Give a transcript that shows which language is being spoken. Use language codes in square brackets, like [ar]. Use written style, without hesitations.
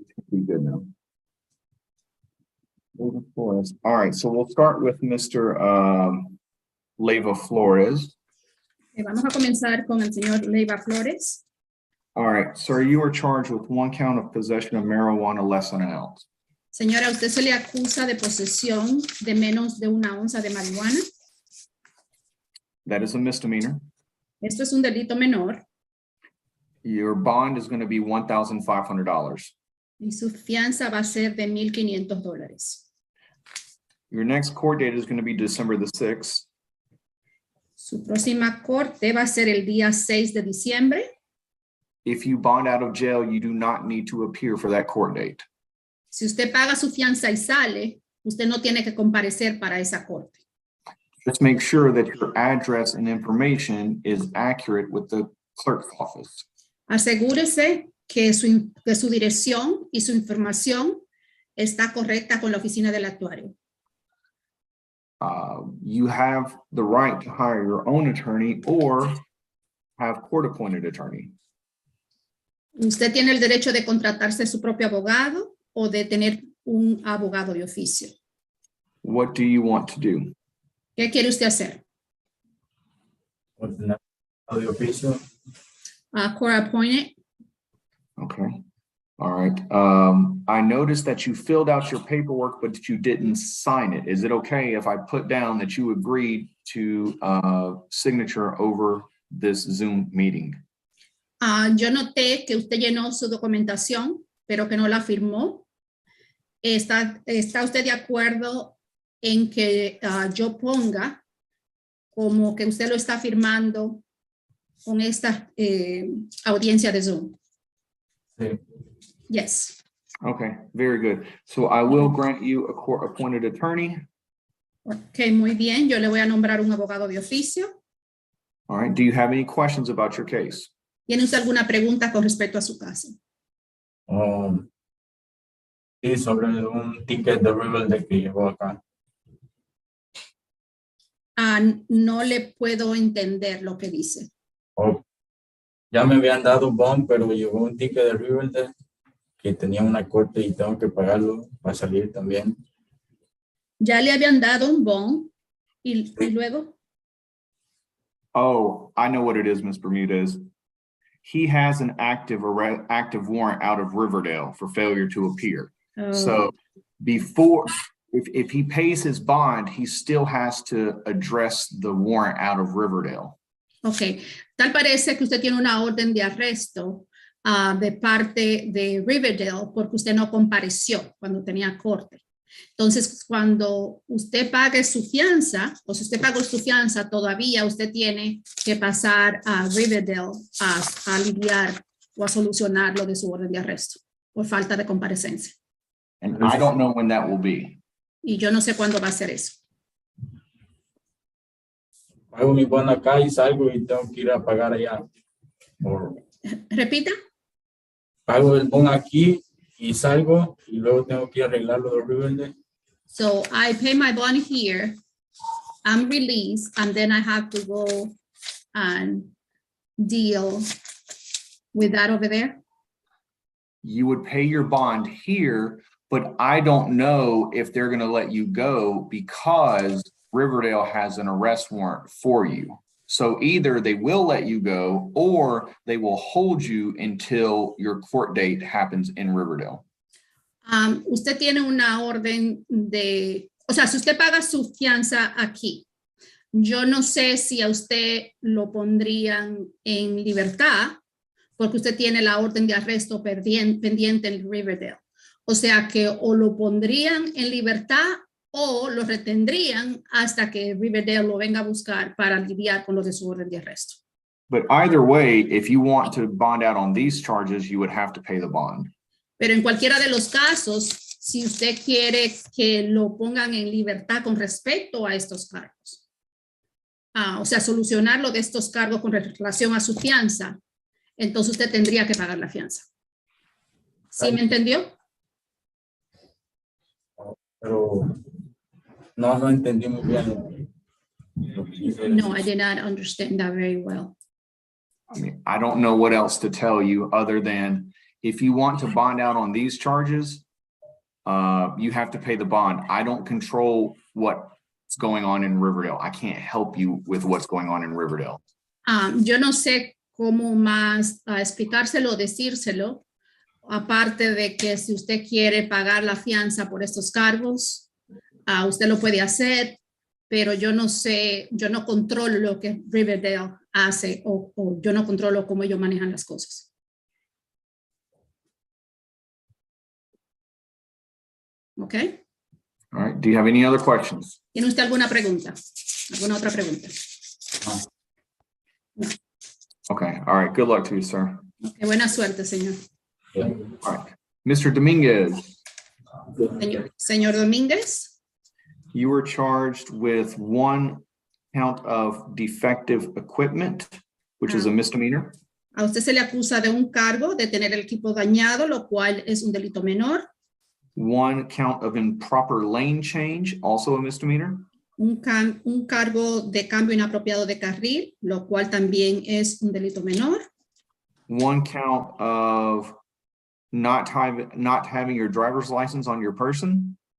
[en] Be good now. Flores. All right, so we'll start with Mr. Leiva Flores. [es] Vamos a comenzar con el señor Leiva Flores. [en] All right, sir, you are charged with 1 count of possession of marijuana less than an ounce. [es] Señora, usted se le acusa de posesión de menos de 1 onza de marihuana. [en] That is a misdemeanor. [es] Esto es un delito menor. [en] Your bond is going to be $1,500. [es] Y su fianza va a ser de $1,500. [en] Your next court date is going to be December the 6th. [es] Su próxima corte va a ser el día 6 de diciembre. [en] If you bond out of jail, you do not need to appear for that court date. [es] Si usted paga su fianza y sale, usted no tiene que comparecer para esa corte. [en] Just make sure that your address and information is accurate with the clerk's office. [es] Asegúrese que su dirección y su información está correcta con la oficina del actuario. [en] You have the right to hire your own attorney or have court-appointed attorney. [es] Usted tiene el derecho de contratarse su propio abogado o de tener un abogado de oficio. [en] What do you want to do? [es] ¿Qué quiere usted hacer? De oficio. [en] Court appointed. Okay. All right. I noticed that you filled out your paperwork, but you didn't sign it. Is it okay if I put down that you agreed to signature over this Zoom meeting? [es] Yo noté que usted llenó su documentación, pero que no la firmó. ¿Está usted de acuerdo en que yo ponga como que usted lo está firmando con esta audiencia de Zoom? Sí. [en] Yes. Okay, very good. So I will grant you a court-appointed attorney. [es] Ok, muy bien. Yo le voy a nombrar un abogado de oficio. [en] All right, do you have any questions about your case? [es] ¿Tiene usted alguna pregunta con respecto a su caso? Sí, sobre un ticket de Riverdale que llegó acá. No le puedo entender lo que dice. Oh, ya me habían dado un bond, pero llegó un ticket de Riverdale que tenía una corte y tengo que pagarlo para salir también. Ya le habían dado un bond y luego. [en] Oh, I know what it is, Ms. Bermudez. He has an active warrant out of Riverdale for failure to appear. So before, if he pays his bond, he still has to address the warrant out of Riverdale. [es] Ok, tal parece que usted tiene una orden de arresto de parte de Riverdale porque usted no compareció cuando tenía corte. Entonces, cuando usted pague su fianza, o si usted pagó su fianza, todavía usted tiene que pasar a Riverdale a lidiar o a solucionar lo de su orden de arresto por falta de comparecencia. [en] And I don't know when that will be. [es] Y yo no sé cuándo va a ser eso. Pago mi bono acá y salgo y tengo que ir a pagar allá. Repita. Pago el bono aquí y salgo y luego tengo que ir a arreglarlo de Riverdale. [en] So I pay my bond here, I'm released, and then I have to go and deal with that over there. You would pay your bond here, but I don't know if they're going to let you go because Riverdale has an arrest warrant for you. So either they will let you go or they will hold you until your court date happens in Riverdale. [es] Usted tiene una orden de, o sea, si usted paga su fianza aquí, yo no sé si a usted lo pondrían en libertad porque usted tiene la orden de arresto pendiente en Riverdale. O sea que o lo pondrían en libertad o lo retendrían hasta que Riverdale lo venga a buscar para lidiar con lo de su orden de arresto. [en] But either way, if you want to bond out on these charges, you would have to pay the bond. [es] Pero en cualquiera de los casos, si usted quiere que lo pongan en libertad con respecto a estos cargos, o sea, solucionar lo de estos cargos con relación a su fianza, entonces usted tendría que pagar la fianza. ¿Sí me entendió? Pero no entendí muy bien. [en] No, I did not understand that very well. I mean, I don't know what else to tell you other than if you want to bond out on these charges, you have to pay the bond. I don't control what's going on in Riverdale. I can't help you with what's going on in Riverdale. [es] Yo no sé cómo más explicárselo o decírselo, aparte de que si usted quiere pagar la fianza por estos cargos, usted lo puede hacer, pero yo no sé, yo no controlo lo que Riverdale hace o yo no controlo cómo ellos manejan las cosas. ¿Ok? [en] All right. Do you have any other questions? [es] ¿Tiene usted alguna pregunta? ¿Alguna otra pregunta? [en] No. Okay. All right. Good luck to you, sir. [es] Okay, buena suerte, señor. [en] All right. Mr. Dominguez. [es] Señor Domínguez. [en] You were charged with one count of defective equipment, which is a misdemeanor. [es] A usted se le acusa de un cargo de tener el equipo dañado, lo cual es un delito menor. [en] One count of improper lane change, also a misdemeanor. [es] Un cargo de cambio inapropiado de carril, lo cual también es un delito menor. [en] One count of not having your driver's license on your person.